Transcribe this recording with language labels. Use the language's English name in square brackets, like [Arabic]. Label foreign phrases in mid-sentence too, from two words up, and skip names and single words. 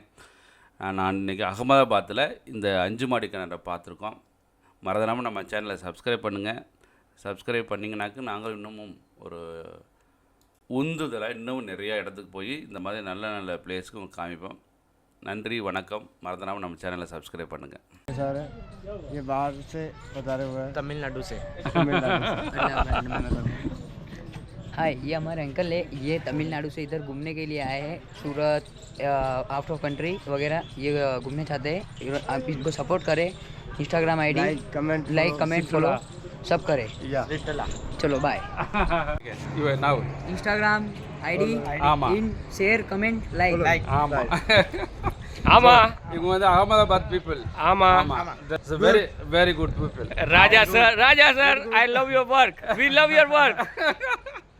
[Tamil] நான் இன்றைக்கி அகமதாபாத்தில் இந்த 5 மாடி கிணறை பார்த்துருக்கோம். மறந்துடாமல் நம்ம சேனலை சப்ஸ்கிரைப் பண்ணுங்கள். சப்ஸ்கிரைப் பண்ணிங்கனாக்கு நாங்கள் இன்னமும் ஒரு உந்துதலாக இன்னும் நிறையா இடத்துக்கு போய் இந்த மாதிரி நல்ல நல்ல பிளேஸ்க்கு உங்களுக்கு காமிப்போம். நன்றி, வணக்கம். மறந்துடாமல் நம்ம சேனலை சப்ஸ்கிரைब பண்ணுங்கள். [Hindi] सर ये बाहर से बता रहे हुए तमिलनाडु से। हाय, ये हमारे अंकल है। ये तमिलनाडु से इधर घूमने के लिए आए हैं। सूरत, [English] out of country [Hindi] वगैरह ये घूमने चाहते हैं। आप इनको सपोर्ट करें। [English] Instagram ID like comment follow [Hindi] सब करें। चलो बाय. [English] Instagram ID in share comment like. [Tamil] ஆமா, இவங்க வந்து அகமதாபாத் பீப்புள். ஆமா, [English] That's very very good people. [Tamil] ராஜா சார், [English] I love your work. We love your work.